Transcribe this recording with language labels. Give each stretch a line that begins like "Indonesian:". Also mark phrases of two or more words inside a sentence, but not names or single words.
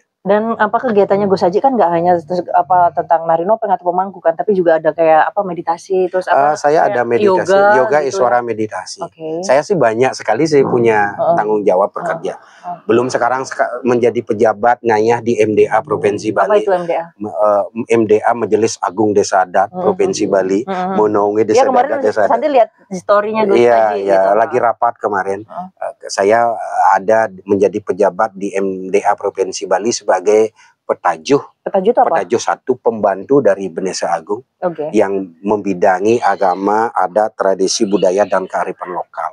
Indonesian: Dan kegiatannya Gus Haji kan nggak hanya tentang nari nopeng atau pemangku kan, tapi juga ada kayak meditasi, terus saya ada meditasi, yoga gitu, Iswara meditasi. Saya sih banyak sekali punya tanggung jawab bekerja. Belum sekarang menjadi pejabat ngayah di MDA Provinsi Bali. Apa itu MDA? MDA Majelis Agung Desa Adat Provinsi Bali, menaungi desa adat desa adat. Nanti lihat historinya Gus Haji. Iya, lagi rapat kemarin. Saya ada menjadi pejabat di MDA Provinsi Bali sebagai petajuh. Petajuh itu apa? Petajuh satu pembantu dari Benesa Agung Oke. yang membidangi agama, adat, tradisi, budaya, dan kearifan lokal.